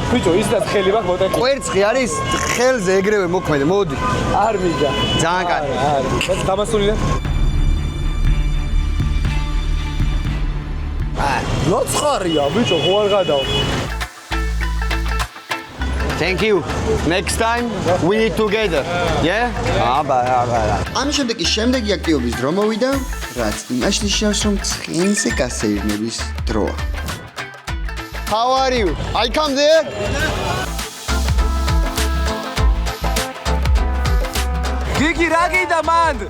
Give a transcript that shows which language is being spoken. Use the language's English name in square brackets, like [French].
[Georgian] ბიჭო, ისედაც ხელი მაქვს მოტეხი. კვერცხი არის ხელზე ეგრევე მოქმედი, მოდი. არ მინდა. ძალიან კარგი. ეს დამასულია. ნოცხარია, ბიჭო, ხო არ გადაო. [English] Thank you. Next time we eat together. Yeah? [Georgian] აბა. ამის შემდეგ კი შემდეგი აქტივობის დრო მოვიდა, რაც იმაში ნიშნავს, რომ ცხენზე გასეირნების დროა. [English] How are you? I come there. [Georgian] გიგი რა გინდა მანდ?